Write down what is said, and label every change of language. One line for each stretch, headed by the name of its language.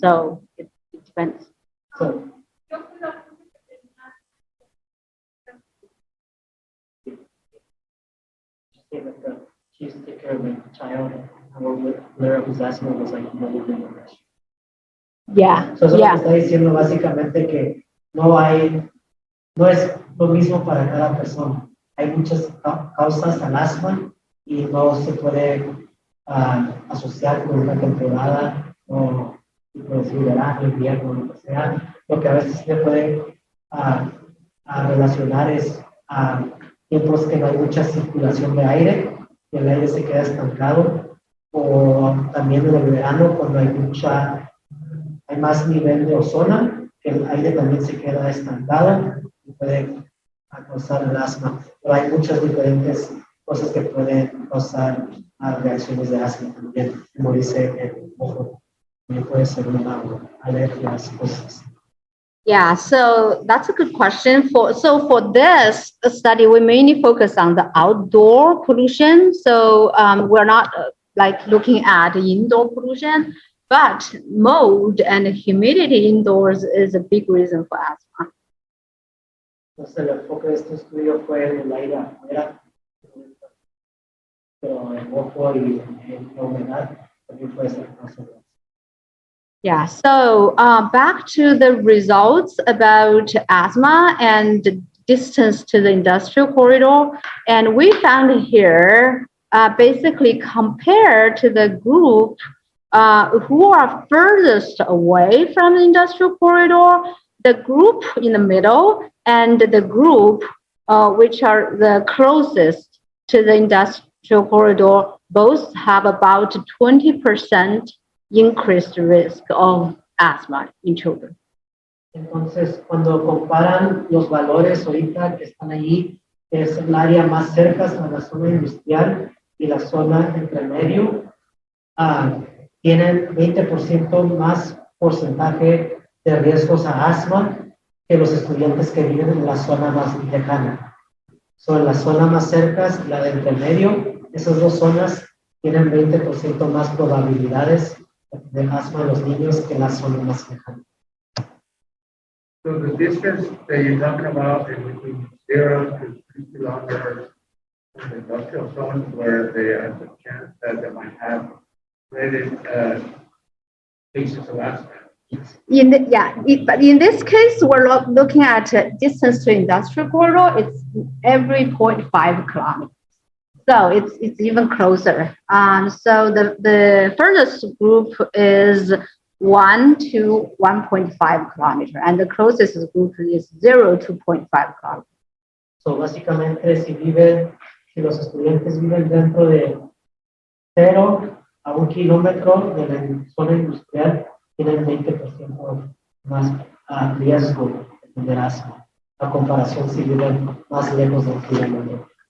English: So it depends. So, she used to take care of a child whose asthma was like really bad. Yeah. So,
Spanish: eso
English: Yeah.
Spanish: está diciendo básicamente que no es lo mismo para cada persona. Hay muchas causas al asma y no se puede asociar con una temporada o tipo de verano, invierno, lo que sea. Lo que a veces se puede relacionar es tiempos que no hay mucha circulación de aire, y el aire se queda estancado, o también en el verano cuando hay más nivel de ozono, que el aire también se queda estancado y puede causar el asma. Pero hay muchas diferentes cosas que pueden causar reacciones de asma también, como dice el ojo, también puede ser una alergia a las cosas.
English: Yeah, so that's a good question. For this study, we mainly focus on the outdoor pollution. So we're not like looking at indoor pollution, but mold and humidity indoors is a big reason for asthma.
Spanish: Entonces el enfoque de este estudio fue en el aire afuera, pero el ojo y la humedad también puede ser causa.
English: Yeah, so back to the results about asthma and distance to the industrial corridor. And we found here, basically compared to the group who are furthest away from the industrial corridor, the group in the middle and the group which are the closest to the industrial corridor, both have about 20% increased risk of asthma in children.
Spanish: Entonces, cuando comparan los valores ahorita que están allí, es el área más cerca a la zona industrial y la zona entre medio, tienen 20% más porcentaje de riesgos a asma que los estudiantes que viven en la zona más lejana. Son la zona más cerca y la de entre medio, esas dos zonas tienen 20% más probabilidades de asma en los niños que la zona más lejana.
English: So the distance that you're talking about is between 0 to 3 kilometers in the industrial zone where there is a chance that they might have related cases of asthma. But in this case, we're looking at distance to industrial corridor. It's every 0.5 kilometers. So it's even closer. So the furthest group is 1 to 1.5 kilometer, and the closest group is 0 to 0.5 kilometers.
Spanish: So básicamente si los estudiantes viven dentro de 0 a 1 kilómetro de la zona industrial, tienen 20% más riesgo de tener asma, a comparación si viven más lejos de 1 kilómetro.